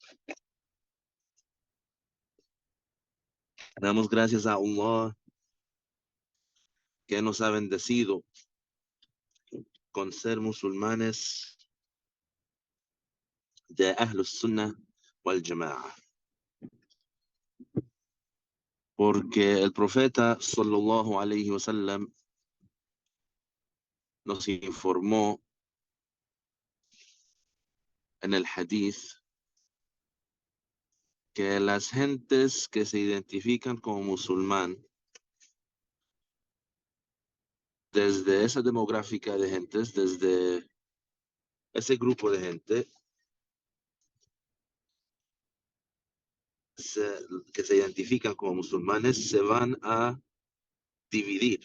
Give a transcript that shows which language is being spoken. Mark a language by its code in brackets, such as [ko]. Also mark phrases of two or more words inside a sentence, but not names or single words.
[es] Damos gracias a Allah que nos ha bendecido con ser musulmanes de [ar] Ahlus Sunnah wal Jama'a. [es] Porque el profeta [ar] sallallahu alayhi wa sallam [es] nos informó en el hadith que las gentes que se identifican como musulmán, desde esa demográfica de gentes, desde ese grupo de gente que se identifican como musulmanes, se van a dividir.